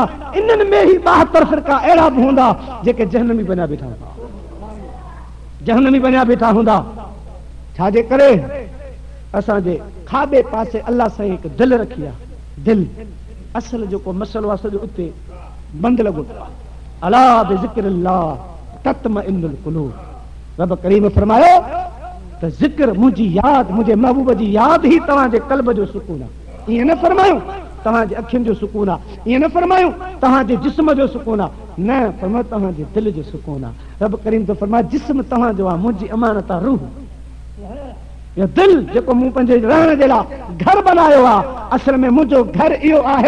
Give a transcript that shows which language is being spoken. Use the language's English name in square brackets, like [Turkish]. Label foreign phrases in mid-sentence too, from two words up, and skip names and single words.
[Sindhi] इन्हनि में ई 72 फ़िरका अहिड़ा बि हूंदा जेके जहन्नमी बणिया बीठा हूंदा, जहन्नमी बणिया बीठा हूंदा। छाजे करे असांजे खाॿे पासे अल्लाह साईं हिकु दिलि रखी आहे, दिलि असल जेको मसइलो आहे सॼो उते बंदि लॻो पियो आहे। [Arabic] ألا بذكر الله تطمئن القلوب, [Sindhi] रब करीम फरमायो त ज़िक्र मुंहिंजी यादि, मुंहिंजे महबूब जी यादि ई तव्हांजे क़ल्ब जो सुकून आहे। ईअं न फरमायूं तव्हांजे अखियुनि जो सुकून आहे, ईअं न फरमायूं तव्हांजे जिस्म जो सुकून आहे, न फरमायो तव्हांजे दिलि जो सुकून आहे। रब करीम तो फरमाए जिस्म तव्हांजो आहे, मुंहिंजी अमानत आहे रूह, इहो दिलि जेको मूं पंहिंजे रहण जे लाइ घर बनायो आहे, असल में मुंहिंजो घर इहो आहे।